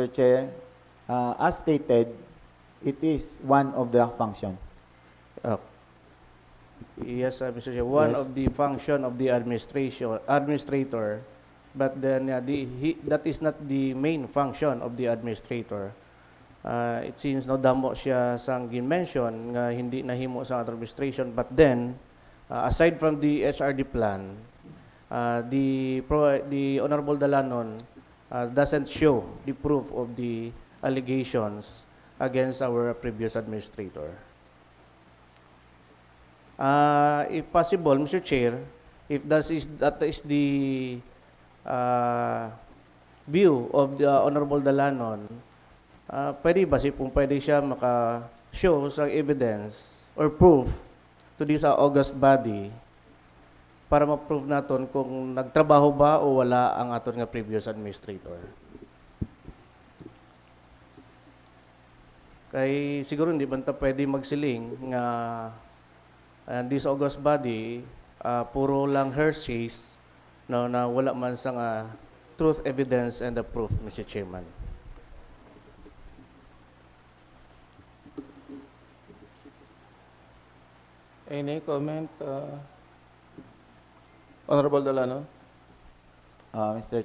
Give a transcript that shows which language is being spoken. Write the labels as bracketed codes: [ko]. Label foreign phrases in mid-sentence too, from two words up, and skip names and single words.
[en] Chair, as stated, it is one of the function. Yes, Mr. Chair. One Yes. of the function of the administrator, but then that is not the main function of the administrator. It seems [hil] no damo siya sang mention nga hindi nahimo sa administration, [en] but then aside from the HRD plan, the Honorable Dalanon doesn't show the proof of the allegations against our previous administrator. If possible, Mr. Chair, if that is the view of the Honorable Dalanon, [hil] pwede ba kung pwede siya maka-show sa [en] evidence or proof to this august body [hil] para ma-prove naton kung nagtrabaho ba o wala ang aton nga [en] previous administrator. [hil] Kay siguro hindi banta pwede magsiling nga [en] this august body [hil] puro lang hearsays no, na wala man sa [en] truth, evidence, and the proof, Mr. Chairman. Any comment, Honorable Dalanon? Mr.